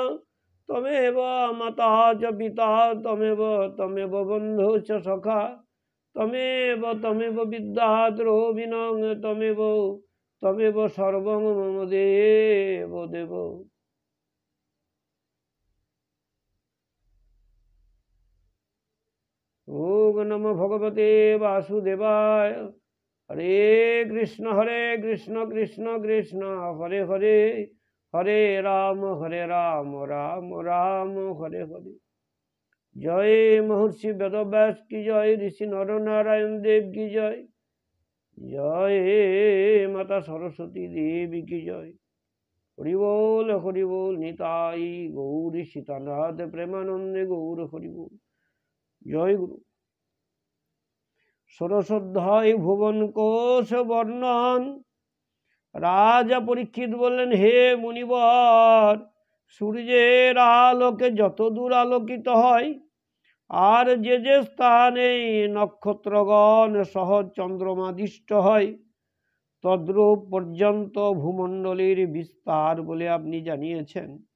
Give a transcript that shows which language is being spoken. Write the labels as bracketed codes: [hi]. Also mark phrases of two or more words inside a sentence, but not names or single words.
[sa] तमेव माता च पिता तमेव बन्धु च सखा तमेव विद्याधरो विनं तमेव सर्वं मम देव देव। ओम नमो भगवते वासुदेवाय। हरे कृष्ण कृष्ण कृष्ण हरे हरे हरे राम राम राम हरे हरे। [hi] जय महर्षि वेदव्यास की जय, ऋषि नर नारायण देव की जय, जय माता सरस्वती देवी की जय। [bn] হরি বোল নিতাই গৌরী সীতানাথ প্রেমানন্দে গৌর হরি বোল। [hi] जय गुरु। [sa] षोडशोध्याय भुवन कोश वर्णन। [bn] রাজা পরীক্ষিত বলেন হে মুনিবর, সূর্যের আলোকে যত দূর আলোকিত হয় আর যে যে স্থানে নক্ষত্রগণ সহ চন্দ্রমাদিষ্ট হয় তদ্রূপ পর্যন্ত ভূমণ্ডলের বিস্তার বলে আপনি জানিয়েছেন।